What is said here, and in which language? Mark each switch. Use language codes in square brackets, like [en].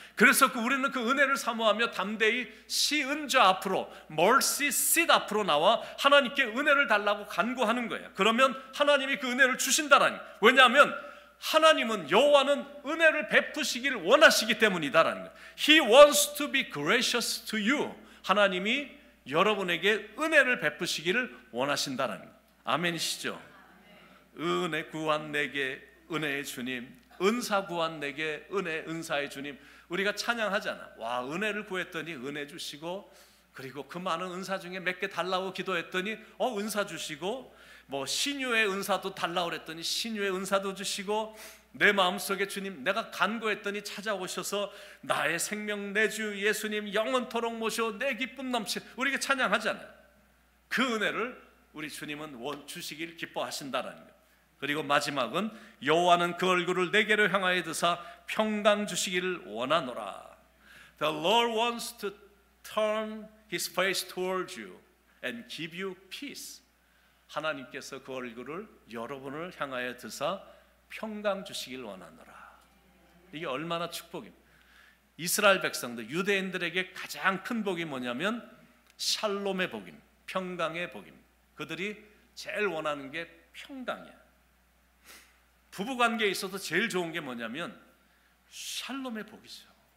[ko] 그래서 우리는 그 은혜를 사모하며 담대히 시은좌 앞으로 mercy seat 앞으로 나와 하나님께 은혜를 달라고 간구하는 거예요. 그러면 하나님이 그 은혜를 주신다라는 거예요. 왜냐하면 하나님은 여호와는 은혜를 베푸시기를 원하시기 때문이다라는 거예요. [en] He wants to be gracious to you. [ko] 하나님이 여러분에게 은혜를 베푸시기를 원하신다라는 거예요. 아멘이시죠? 은혜 구한 내게 은혜의 주님, 은사 구한 내게 은사의 주님. 우리가 찬양하잖아. 은혜를 구했더니 은혜 주시고 그리고 그 많은 은사 중에 몇 개 달라고 기도했더니 은사 주시고 뭐 신유의 은사도 달라고 그랬더니 신유의 은사도 주시고 내 마음속에 주님 내가 간구했더니 찾아오셔서 나의 생명 내 주 예수님 영원토록 모셔 내 기쁨 넘치 우리가 찬양하잖아요. 그 은혜를 우리 주님은 주시길 기뻐하신다라는 거예요. 그리고 마지막은 여호와는 그 얼굴을 내게로 향하여 드사 평강 주시기를 원하노라. [en] The Lord wants to turn His face towards you and give you peace. [ko] 하나님께서 그 얼굴을 여러분을 향하여 드사 평강 주시길 원하노라. 이게 얼마나 축복입니다. 이스라엘 백성들 유대인들에게 가장 큰 복이 뭐냐면 샬롬의 복입니다. 평강의 복입니다. 그들이 제일 원하는 게 평강이야. 부부관계에 있어서 제일 좋은 게 뭐냐면 샬롬의 복이죠.